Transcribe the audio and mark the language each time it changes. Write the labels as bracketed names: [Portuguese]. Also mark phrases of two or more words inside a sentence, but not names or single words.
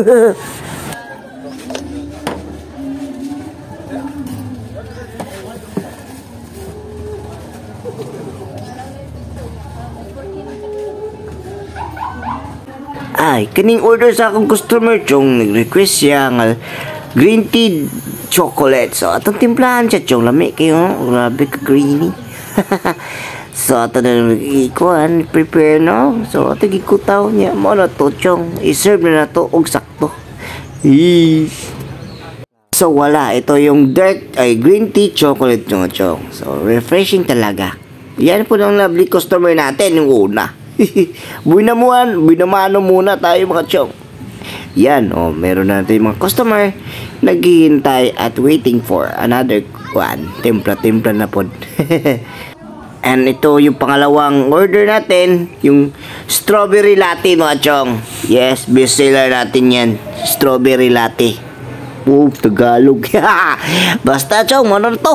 [Cebuano] Ay, kaning order sa akong customer chong nag-request siya nga [English] green tea chocolate. [Cebuano] So atong timplahan siya chong lami kayo, grabe ka greeny. So ato na ikuan prepare no. So ato gikutaw niya mo na to chong i-serve na to og sakto. [Filipino] So wala, ito yung [English] green tea chocolate [Filipino] chong. So refreshing talaga. Yan po ng [English] lovely customer [Filipino] natin yung una. Binamano muna tayo mga chong. Yan, meron na natin mga customer naghihintay [English] at waiting for another one. [Filipino] Timpla na po. And ito yung pangalawang order natin, yung [English] strawberry latte [Filipino] mga chong. Yes, [English] best seller [Filipino] natin yan, [English] strawberry latte. [Filipino] Tagalog. Basta chong, ano to?